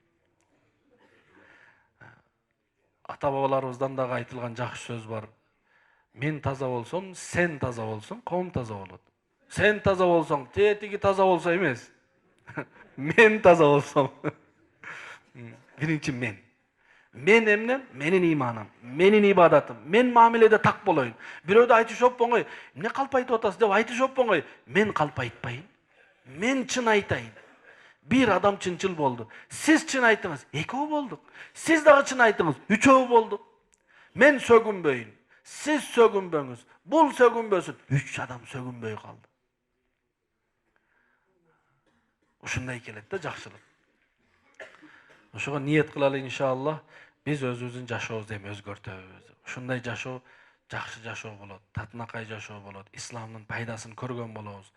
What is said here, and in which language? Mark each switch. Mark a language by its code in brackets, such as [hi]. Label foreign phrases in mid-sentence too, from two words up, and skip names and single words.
[ky] Ата-бабаларыбыздан дагы айтылган жакшы сөз бар. Мен таза болсом, сен таза болсоң, коом таза болот. Сен таза болсоң, тетиги таза болсо эмес. Мен таза болсом. Биринчи мен. Мен эмнем, менин иманым, менин ибадатым, мен муамеледе так болоюн. Birөөдө айтышып оңой, эмне калп айтып атасыз деп айтышып оңой. Men калп айтпайын. Men чын айтайын. Бир адам чынчыл болду. Сиз чын айтыңыз, экөө болдук. Сиз дагы чын айтыңыз, үчөө болдук. Мен сөгүнбөйүн, сиз сөгүнбөңүз, бул сөгүнбөсүн, үч адам сөгүнбөй калды. Ушундай келет да жакшылык. Ошого ниет кылалы иншаллах, биз өзүбүздүн жашообузду эми өзгөртөбүз. Ушундай жашоо жакшы жашоо болот, татынакай жашоо болот, исламдын пайдасын көргөн болобуз.